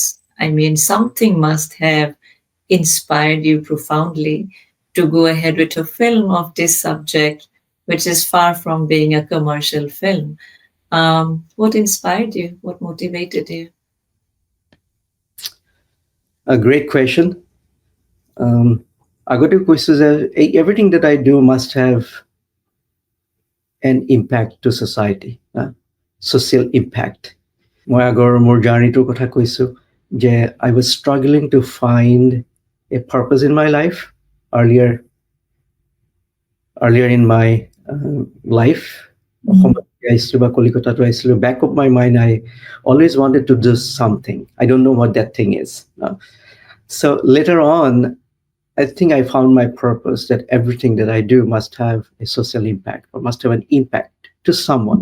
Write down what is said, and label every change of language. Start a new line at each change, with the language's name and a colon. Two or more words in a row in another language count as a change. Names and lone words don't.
English: I mean, something must have inspired you profoundly to go ahead with a film of this subject, which is far from being a commercial film. What inspired you? What motivated you? A great question.
Assamese: আগতে কৈছো যে
English: everything that I do must have an impact to society, social impact.
Assamese: মই আগৰ মোৰ জাৰ্নিটোৰ কথা কৈছো যে
English: I was struggling to find a purpose in my life earlier in my life. Back of my mind, I always wanted to do something. I don't know what that thing is. So later on, I think I found my purpose, that everything that I do must have a social impact or must have an impact to someone.